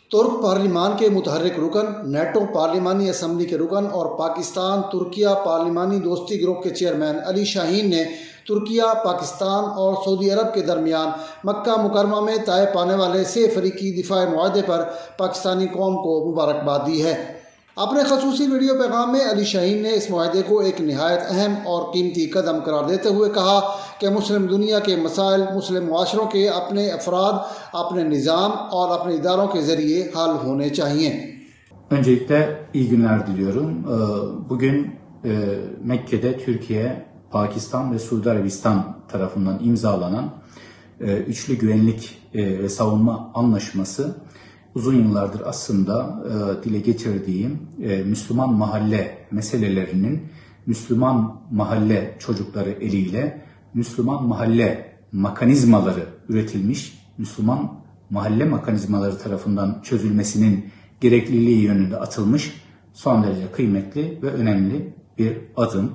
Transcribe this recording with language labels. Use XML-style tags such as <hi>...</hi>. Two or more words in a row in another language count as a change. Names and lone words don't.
<ur>ترک پارلیمان کے متحرک رکن، نیٹو پارلیمانی اسمبلی کے رکن اور پاکستان ترکیہ پارلیمانی دوستی گروپ کے چیئرمین علی شاہین نے ترکیہ، پاکستان اور سعودی عرب کے درمیان مکہ مکرمہ میں طے پانے والے 6 فریقی دفاعی معاہدے پر پاکستانی قوم کو مبارکباد دی ہے. اپنے خصوصی ویڈیو پیغام میں علی شاہین نے اس معاہدے کو ایک نہایت اہم اور قیمتی قدم قرار دیتے ہوئے کہا کہ مسلم دنیا کے مسائل مسلم معاشروں کے اپنے افراد، اپنے نظام اور اپنے اداروں کے ذریعے حل ہونے چاہئیں.</ur> <tr>Öncelikle iyi günler diliyorum. Bugün Mekke'de Türkiye, Pakistan ve Suudi Arabistan tarafından imzalanan Üçlü Güvenlik ve Savunma Anlaşması uzun yıllardır aslında dile getirdiğim Müslüman mahalle meselelerinin Müslüman mahalle çocukları eliyle Müslüman mahalle mekanizmaları üretilmiş, Müslüman mahalle mekanizmaları tarafından çözülmesinin gerekliliği yönünde atılmış son derece kıymetli ve önemli bir adım.</tr>